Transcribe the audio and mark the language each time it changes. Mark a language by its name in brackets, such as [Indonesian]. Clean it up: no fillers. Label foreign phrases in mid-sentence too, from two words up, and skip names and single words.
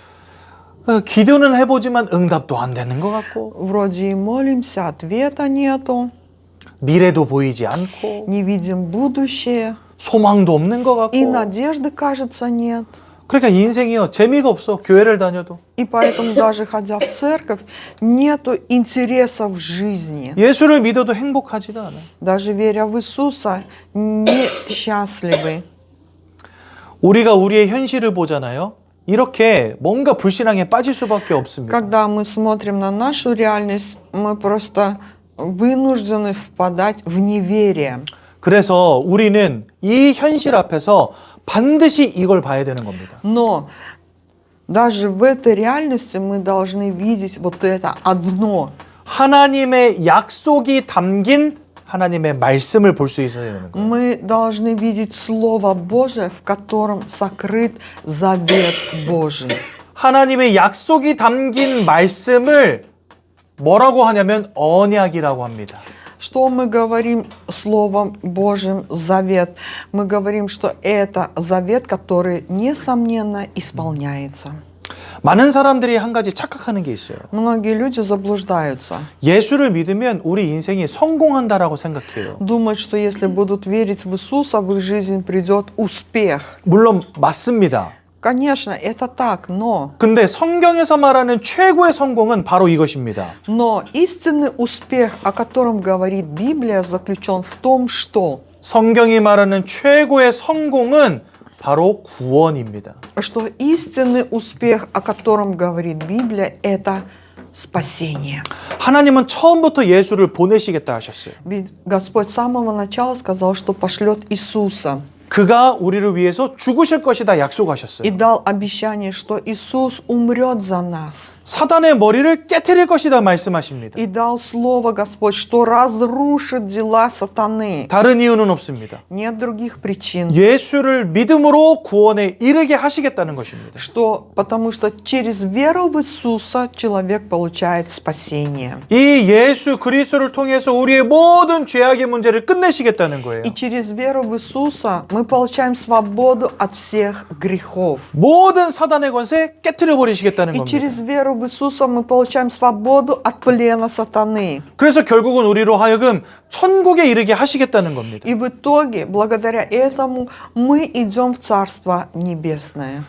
[Korean] 기도는 해보지만 응답도 안 되는 것 같고 [Russian] Вроде и молимся, ответа нету, [Korean] 미래도 보이지 않고 [Russian] не видим будущее, [Korean] 소망도 없는 것 [Russian] и [Korean] 같고 [Russian] надежды, кажется, нет. [Korean] 그러니까 인생이요 재미가 없어. 교회를 다녀도 [Russian] И поэтому даже ходя в церковь, нету интереса в жизни. [Korean] 예수를 믿어도 행복하지가 않아. [Russian] Даже веря в Иисуса, не счастливы. [Korean] 우리가 우리의 현실을 보잖아요. 이렇게 뭔가 불신앙에 빠질 수밖에 없습니다. [Russian] Когда мы смотрим на нашу реальность, мы просто вынуждены впадать в неверие. [Korean] 그래서 우리는 이 현실 앞에서 반드시 이걸 봐야 되는 겁니다. [Russian] Но даже в этой реальности мы должны видеть вот это одно. [Korean] 하나님의 약속이 담긴 하나님의 말씀을 볼 수 있어야 되는 거예요. [Russian] Мы должны видеть Слово Божие, в котором сокрыт завет Божий. [Korean] 하나님의 약속이 담긴 말씀을 뭐라고 하냐면 언약이라고 합니다. [Russian] Что мы говорим Словом Божьим завет? Мы говорим, что это завет, который, несомненно, исполняется. [Korean] 많은 사람들이 한 가지 착각하는 게 있어요. [Russian] Многие люди заблуждаются. [Korean] 예수를 믿으면 우리 인생이 성공한다라고 생각해요. [Russian] Думают, что если будут верить в Иисуса, в их жизнь придет успех. [Korean] 물론 맞습니다. [Russian] Конечно, это так, но [Korean] 근데 성경에서 말하는 최고의 성공은 바로 이것입니다. [Russian] истинный успех, о котором говорит Библия, заключен в том, что [Korean] 성경이 말하는 최고의 성공은 바로 구원입니다. [Russian] истинный успех, о котором говорит Библия, это спасение. [Korean] 하나님은 처음부터 예수를 보내시겠다 하셨어요. [Russian] Ведь Господь с самого начала сказал, что пошлет Иисуса. [Korean] 그가 우리를 위해서 죽으실 것이다 [Russian] И [Korean] 약속하셨어요. [Russian] дал обещание, что Иисус умрет за нас. [Korean] 사단의 머리를 깨트릴 것이다 말씀하십니다. [Russian] И дал слово Господь, что разрушит дела сатаны. [Korean] 다른 이유는 없습니다. [Russian] Нет других причин. [Korean] 예수를 믿음으로 구원에 이르게 하시겠다는 것입니다. [Russian] Потому что через веру в Иисуса человек получает спасение. [Korean] 이 예수 그리스도를 통해서 우리의 모든 죄악의 문제를 끝내시겠다는 거예요. [Russian] И через веру в Иисуса мы получаем свободу от всех грехов. [Korean] 모든 사단의 권세 깨트려 버리시겠다는 [Russian] И [Korean] 겁니다. [Russian] через веру в Иисуса мы получаем свободу от плена сатаны. [Korean] 그래서 결국은 우리로 하여금 천국에 이르게 하시겠다는 겁니다. [Russian] И в итоге, благодаря этому, мы идем в Царство Небесное.